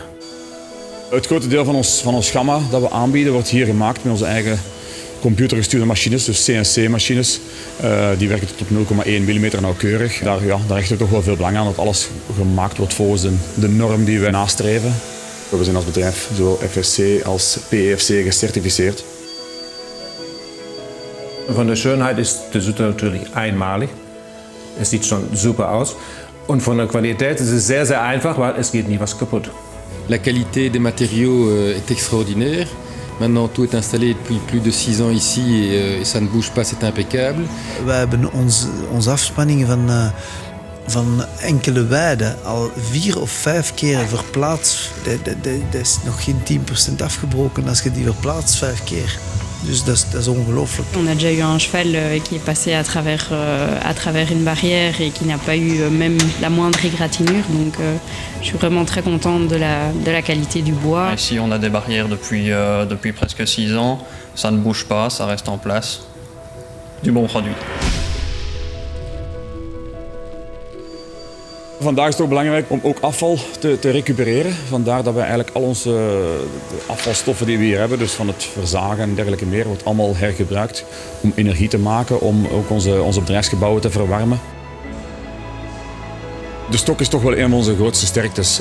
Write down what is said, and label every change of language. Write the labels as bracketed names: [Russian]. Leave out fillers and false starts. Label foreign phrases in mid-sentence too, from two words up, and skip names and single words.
[Dutch] Het grote deel van ons gamma dat we aanbieden wordt hier gemaakt met onze eigen computergestuurde machines, dus CNC-machines. Die werken tot op 0,1 mm nauwkeurig. Daar hechten we toch wel veel belang aan dat alles gemaakt wordt volgens de norm die we nastreven. We zijn als bedrijf zowel FSC als PEFC gecertificeerd. [German] Von der Schönheit ist der Sutter natürlich einmalig. Es sieht schon super aus. Und von der Qualität ist es sehr, sehr einfach, weil es geht nie was kaputt. [French] La qualité des matériaux est extraordinaire. Maintenant, tout est installé depuis plus de 6 ans ici et ça ne bouge pas, c'est impeccable. [Dutch] We hebben onze afspanningen van enkele weiden al 4 of 5 keer verplaatst. Dat is nog geen 10% afgebroken als je die verplaatst 5 keer. Dus dat is ongelooflijk. [French] On a déjà eu un cheval qui est passé à travers une barrière et qui n'a pas eu même la moindre égratignure. Donc je suis vraiment très contente de la qualité du bois. Ici on a des barrières depuis presque 6 ans. Ça ne bouge pas, ça reste en place. Du bon produit. [Dutch] Vandaag is het ook belangrijk om ook afval te recupereren. Vandaar dat we eigenlijk al onze de afvalstoffen die we hier hebben, dus van het verzagen en dergelijke meer, wordt allemaal hergebruikt om energie te maken, om ook onze bedrijfsgebouwen te verwarmen. De stok is toch wel een van onze grootste sterktes.